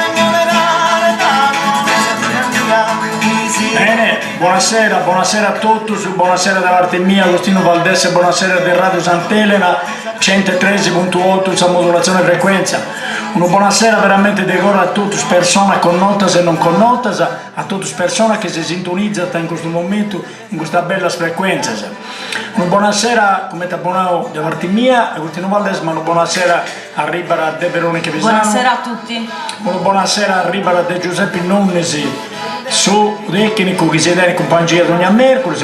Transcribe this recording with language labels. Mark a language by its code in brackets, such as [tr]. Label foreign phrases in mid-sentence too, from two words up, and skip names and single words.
[it] Bene, buonasera a tutti, buonasera da parte mia, Agostino Valdese, buonasera del Radio Sant'Elena, 113.8, la modulazione frequenza. Una buonasera veramente di cuore a tutte le persone connotas e non connotas, a tutte le persone che si sintonizzano in questo momento, in questa bella frequenza. Una buonasera, come ti abbonato da parte mia, Agostino Valdese, ma una buonasera a Ribara De Veronica Pisano. Buonasera a tutti. Una buonasera a Ribara De Giuseppe Nonnesi, su tecnico che siete in compagnia di ogni mercoledì.